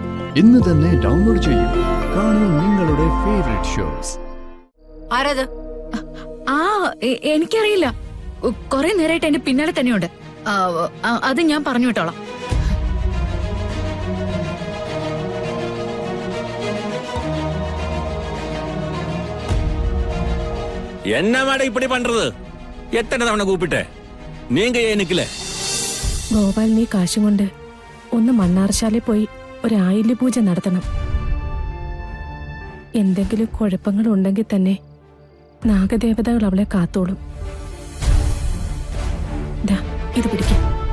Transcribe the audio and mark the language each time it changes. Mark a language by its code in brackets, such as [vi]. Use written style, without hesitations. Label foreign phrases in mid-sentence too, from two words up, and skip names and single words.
[ml] ഇന്ന് തന്നെ ഡൗൺലോഡ് ചെയ്യൂ. കാണൂ നിങ്ങളുടെ [en] favourite shows. [ml] ആരത്? ആ എനിക്കറിയില്ല. കുറെ നേരമായിട്ട് എന്റെ പിന്നാലെ തന്നെയുണ്ട്. അത് ഞാൻ പറഞ്ഞു വിട്ടോളാം. [ta] என்ன மேடம் இப்படி பண்றது? எத்தனை தவணை கூப்பிட்டே நீங்க ஏன் நிக்கல? [ml] ഗോപാൽ, നീ കാശും കൊണ്ട് ഒന്ന് മണ്ണാർശാലയിൽ പോയി ഒരു ആയില്യ പൂജ നടത്തണം. എന്തെങ്കിലും കുഴപ്പങ്ങൾ ഉണ്ടെങ്കിൽ തന്നെ നാഗദേവതകൾ അവളെ കാത്തോളും. ഇത് പിടിക്കാം.